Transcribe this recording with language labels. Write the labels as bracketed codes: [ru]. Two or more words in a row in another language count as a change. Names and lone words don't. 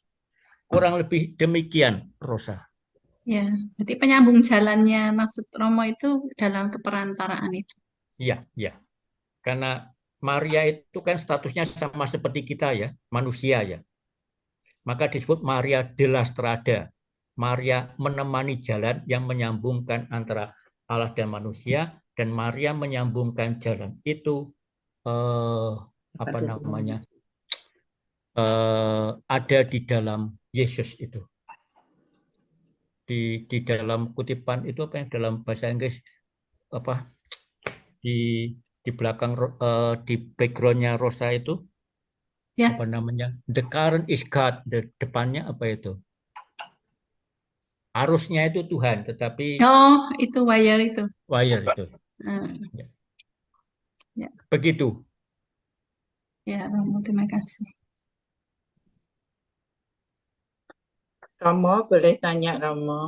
[id] Kurang lebih demikian, Rosa. Ya, berarti penyambung jalannya maksud Romo itu dalam keperantaraan itu. Iya, iya. Karena Maria itu kan statusnya sama seperti kita ya, manusia ya. Maka disebut Maria de la Strada. Maria menemani jalan yang menyambungkan antara Allah dan manusia, dan Maria menyambungkan jalan itu apa namanya? Ada di dalam Yesus itu. Di dalam kutipan itu apa yang dalam bahasa Inggris apa di belakang di backgroundnya Rosa itu Ya. apa namanya, [en] the current is God, [id] depannya apa itu, arusnya itu Tuhan, tetapi itu wire itu. Ya. Ya. Begitu ya. Romo, terima kasih. Romo, boleh tanya Romo?